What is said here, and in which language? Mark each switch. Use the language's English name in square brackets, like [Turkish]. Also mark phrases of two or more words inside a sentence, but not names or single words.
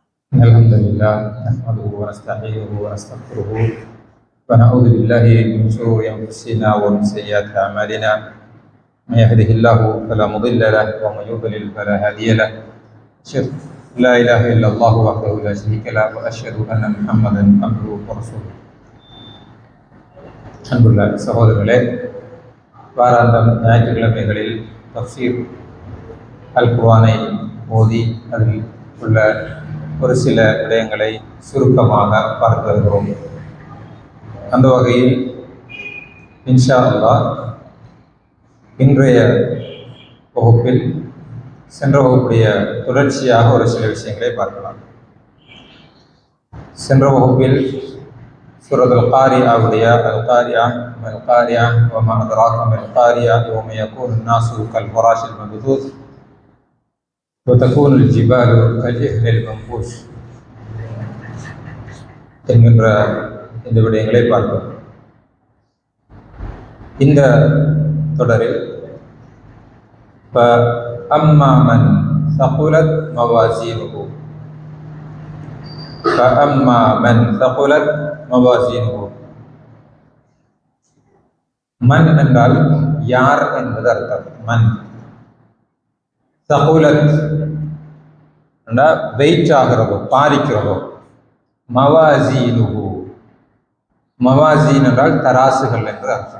[Arabic] الحمد لله نحمده ونستعينه ونستغفره ونعوذ بالله من شرور انفسنا ومن سيئات اعمالنا. من يهده الله فلا مضل له ومن يضلل فلا هادي له. اشهد لا اله الا الله وحده لا شريك له واشهد ان محمدا عبده ورسوله. [Tamil] அன்புள்ள சகோதரர்களே, வாராந்தம் ஞாயிற்றுக்கிழமைகளில் தஃப்சீர் அல் குர்ஆனை ஓதி அதில் உள்ள ஒரு சில விடயங்களை சுருக்கமாக பார்த்து வருகிறோம். அந்த வகையில் [Arabic] إن شاء الله [Tamil] இன்றைய வகுப்பில் சென்ற வகுப்புடைய தொடர்ச்சியாக ஒரு சில விஷயங்களை பார்க்கலாம். சென்ற வகுப்பில் சூரத் அல்-காரியாவுடைய [Arabic] القارعة وما أدراك ما القارعة يوم يكون النَّاسُ كَالْفَرَاشِ الْمَبْثُوثِ وَتَكُونُ الْجِبَالُ كَالْعِهْنِ الْمَنفُوشِ [Tamil] என்கின்ற இந்த விடயங்களை பார்த்தோம். இந்த தொடரில் [Arabic] فَأَمَّا مَنْ ثَقُلَتْ مَوَازِينُهُ فَأَمَّا مَنْ ثَقُلَتْ مَوَازِينُهُ மன் [Tamil] என்றால் யார் என்பது அர்த்தம். [Arabic] من ثقلت [Tamil] என்றால் வெயிட் ஆகிறதோ பாரிக்கிறதோ. [Arabic] موازينه موازين [Tamil] என்றால் தராசுகள் என்று அர்த்தம்.